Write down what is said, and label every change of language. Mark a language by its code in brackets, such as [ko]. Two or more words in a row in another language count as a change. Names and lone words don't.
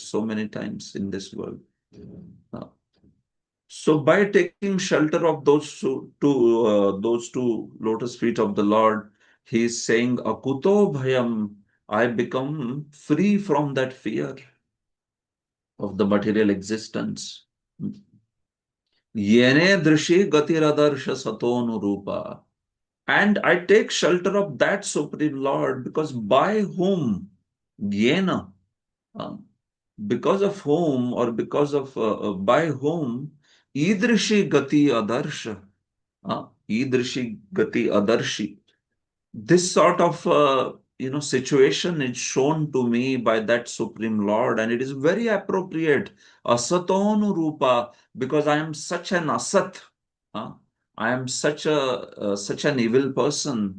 [en] So many times in this world. So by taking shelter of those two lotus feet of the Lord, he is saying, [sa] Akuto bhayam, [en] I become free from that fear of the material existence. [sa] Yene drishi gatiradarsh satonu rupa. [en] And I take shelter of that Supreme Lord, because by whom, Yena, uh, because of whom, or because of by whom, [sa] idrishi gati adarsha, idrishi gati adarshi. [en] This sort of situation is shown to me by that Supreme Lord, and it is very appropriate. [sa] Asatonu rupa, [en] because I am such an asat. uh, I am such an evil person.